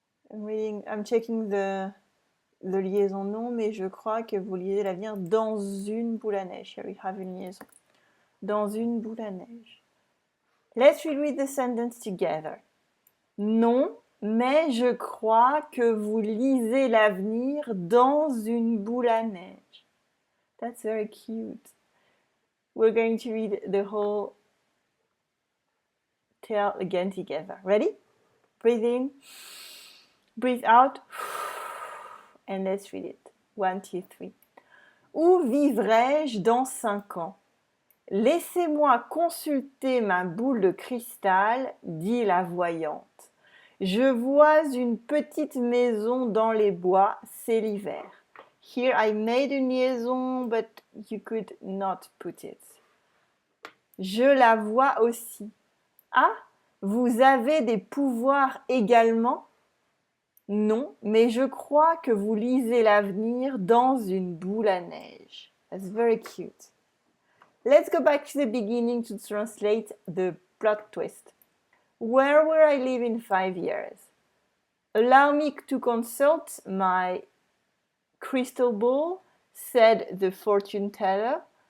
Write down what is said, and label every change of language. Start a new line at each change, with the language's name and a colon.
English: I'm checking the liaison
French: non, mais je crois que vous lisez l'avenir dans une boule à neige.
English: Here we have
French: une liaison. Dans une boule à neige.
English: Let's reread the sentence together.
French: Non, mais je crois que vous lisez l'avenir dans une boule à neige.
English: That's very cute. We're going to read the whole tale again together. Ready? Breathe in, breathe out, and let's read it.
French: 1, 2, 3. Où vivrai-je dans 5 ans? Laissez-moi consulter ma boule de cristal, dit la voyante. Je vois une petite maison dans les bois, c'est l'hiver.
English: Here I made une liaison, but you could not put it.
French: Je la vois aussi. Ah, vous avez des pouvoirs également? Non, mais je crois que vous lisez l'avenir dans une boule à neige.
English: That's very cute. Let's go back to the beginning to translate the plot twist. Where will I live in 5 years? Allow me to consult my crystal ball, said the fortune teller.